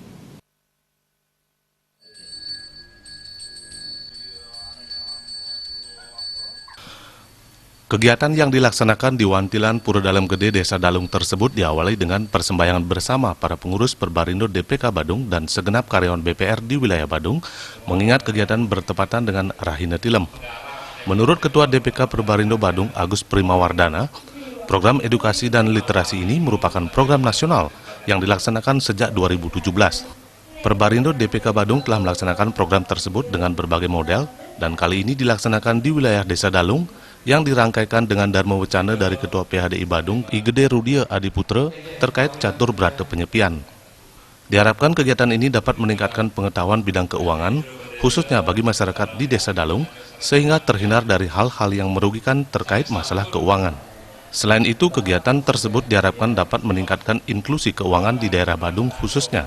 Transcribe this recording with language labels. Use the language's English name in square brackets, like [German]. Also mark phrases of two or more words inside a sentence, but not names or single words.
[Indonesian] Kegiatan yang dilaksanakan di Wantilan Pura Dalem Gede Desa Dalung tersebut diawali dengan persembahyangan bersama para pengurus Perbarindo DPK Badung dan segenap karyawan BPR di wilayah Badung, mengingat kegiatan bertepatan dengan Rahina Tilem. Menurut Ketua DPK Perbarindo Badung, Agus Primawardana, program edukasi dan literasi ini merupakan program nasional yang dilaksanakan sejak 2017. Perbarindo DPK Badung telah melaksanakan program tersebut dengan berbagai model dan kali ini dilaksanakan di wilayah Desa Dalung yang dirangkaikan dengan Dharma Wacana dari Ketua PHDI Badung, I Gede Rudia Adiputra, terkait catur berata penyepian. Diharapkan kegiatan ini dapat meningkatkan pengetahuan bidang keuangan, khususnya bagi masyarakat di Desa Dalung, sehingga terhindar dari hal-hal yang merugikan terkait masalah keuangan. Selain itu, kegiatan tersebut diharapkan dapat meningkatkan inklusi keuangan di daerah Badung khususnya.